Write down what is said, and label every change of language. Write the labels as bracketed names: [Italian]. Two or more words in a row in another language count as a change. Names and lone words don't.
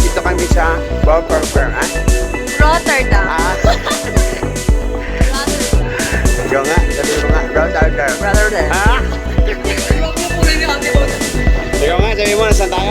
[Filipino] Dito kami sa Rotterdam. Ah? Rotterdam. Ah? Ikaw nga, sabi mo nga, Rotterdam. Rotterdam. Ah? Ikaw nga, sabi mo, nasan tayo?